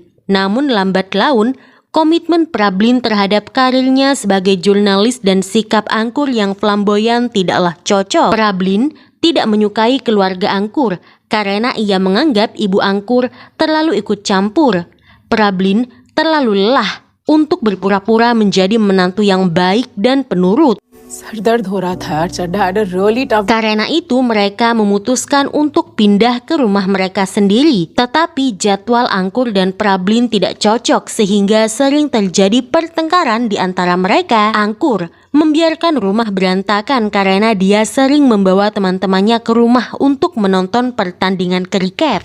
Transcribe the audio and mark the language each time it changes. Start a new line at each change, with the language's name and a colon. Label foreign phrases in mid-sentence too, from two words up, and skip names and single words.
Indonesian: Namun lambat laun komitmen Prablin terhadap karirnya sebagai jurnalis dan sikap Angkur yang flamboyan tidaklah cocok. Prablin tidak menyukai keluarga Angkur karena ia menganggap ibu Angkur terlalu ikut campur. Prablin terlalu lelah untuk berpura-pura menjadi menantu yang baik dan penurut.
Hindi: सर दर्द हो रहा था यार, चड्ढा
English: had a really tough.
Indonesian: Karena itu mereka memutuskan untuk pindah ke rumah mereka sendiri. Tetapi jadwal Angkur dan Prablin tidak cocok sehingga sering terjadi pertengkaran di antara mereka. Angkur membiarkan rumah berantakan karena dia sering membawa teman-temannya ke rumah untuk menonton pertandingan kriket.